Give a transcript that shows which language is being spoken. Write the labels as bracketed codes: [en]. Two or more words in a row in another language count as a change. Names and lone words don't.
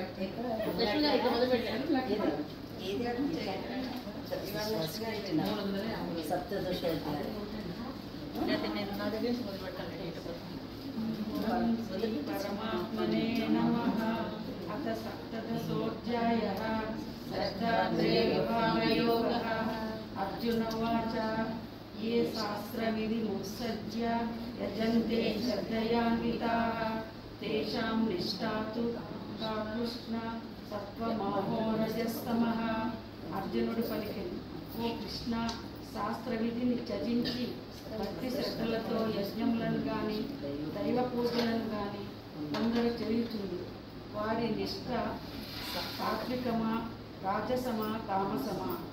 [sa] పరమాత్మనే నమః. అథ సప్తదశోऽధ్యాయः శ్రద్ధాత్రేయయోగः. అర్జున ఉవాచ ये शास्त्रविधिमुत्सृज्य यजन्ते श्रद्धयान्विताः तेषां निष्ठा तु का కృష్ణ సత్వమహోరజస్తమః. [te] అర్జునుడు పలికెను, ఓ కృష్ణ, శాస్త్ర విధిని త్యజించి భక్తి శ్రద్ధలతో యజ్ఞములను కానీ దైవ పూజలను కానీ కొందరు చేయుచుంది. వారి నిష్ఠ సాత్వికమా, రాజసమా, తామసమా?